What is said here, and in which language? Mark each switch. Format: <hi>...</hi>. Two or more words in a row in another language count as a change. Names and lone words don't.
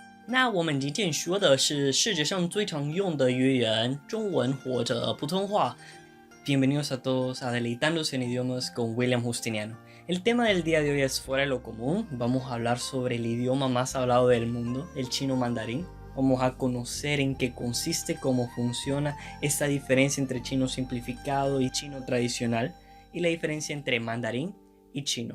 <zh>那我们今天说的是世界上最常用的语言，中文或者普通话。</zh> <es>Bienvenidos a todos a Deleitándose en Idiomas con William Justiniano. El tema del día de hoy es fuera de lo común. Vamos a hablar sobre el idioma más hablado del mundo, el chino mandarín. Vamos a conocer en qué consiste, cómo funciona esta diferencia entre chino simplificado y chino tradicional y la diferencia entre mandarín y chino.</es>